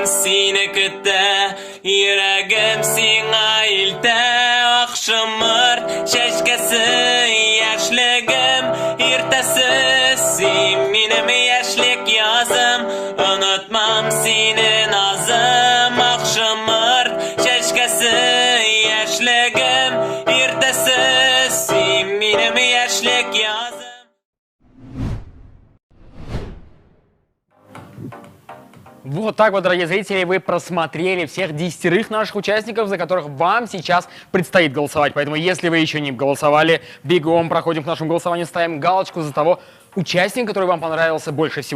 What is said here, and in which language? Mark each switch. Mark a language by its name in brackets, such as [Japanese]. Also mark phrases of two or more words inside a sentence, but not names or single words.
[Tatar] сине көтә, йөрәгем сиңа илтә, ак шомыр чәчкәсе, яшьлегем иртәсе, син минем яшьлек язым, онытмам сине назым, ак шомыр чәчкәсе, яшьлегем иртәсе, син минем яшьлек язым. [Russian] Вот так вот, дорогие зрители, вы просмотрели всех 10 наших участников, за которых вам сейчас предстоит голосовать. Поэтому, если вы еще не голосовали, бегом проходим к нашему голосованию, ставим галочку за того участника, который вам понравился больше всего.